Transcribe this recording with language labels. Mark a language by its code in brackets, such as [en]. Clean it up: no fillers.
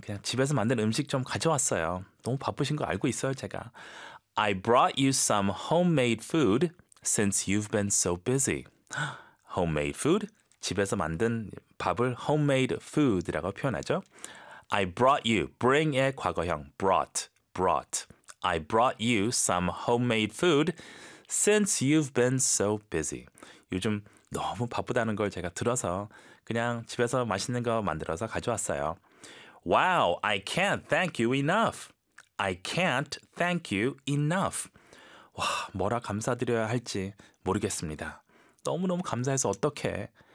[ko] 그냥 집에서 만든 음식 좀 가져왔어요. 너무 바쁘신 거 알고 있어요, 제가. [en] I brought you some homemade food since you've been so busy. Homemade food? [ko] 집에서 만든 밥을 homemade food라고 표현하죠. [en] I brought you, bring의 과거형, brought, brought. I brought you some homemade food since you've been so busy. [ko] 요즘 너무 바쁘다는 걸 제가 들어서 그냥 집에서 맛있는 거 만들어서 가져왔어요. [en] Wow, I can't thank you enough. I can't thank you enough. [ko] 와, 뭐라 감사드려야 할지 모르겠습니다. 너무너무 감사해서 어떡해.